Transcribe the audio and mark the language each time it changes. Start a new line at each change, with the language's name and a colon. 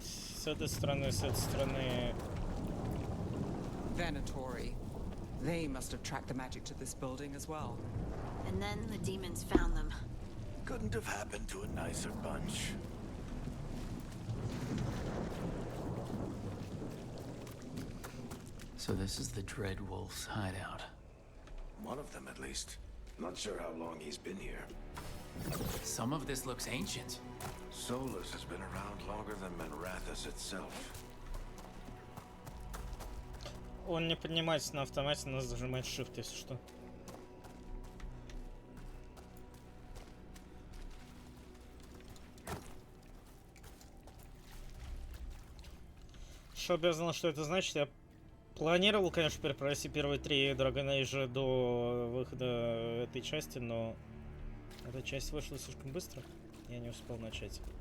Russian: С этой стороны, с этой стороны.
English: Venatory. They must have tracked the magic to this building as well. And then the demons found them. Couldn't have happened to a nicer bunch. So this is the Dread Wolf's hideout. One of them, at least. Not sure how long he's been here. Some of this looks ancient. Solus has been around longer than Manrathus itself.
Russian: Он не поднимается на автомате, надо зажимать shift, если что. Чтобы я знал, что это значит, я планировал, конечно, перепройти первые 3 Dragon Age до выхода этой части, но эта часть вышла слишком быстро, я не успел начать.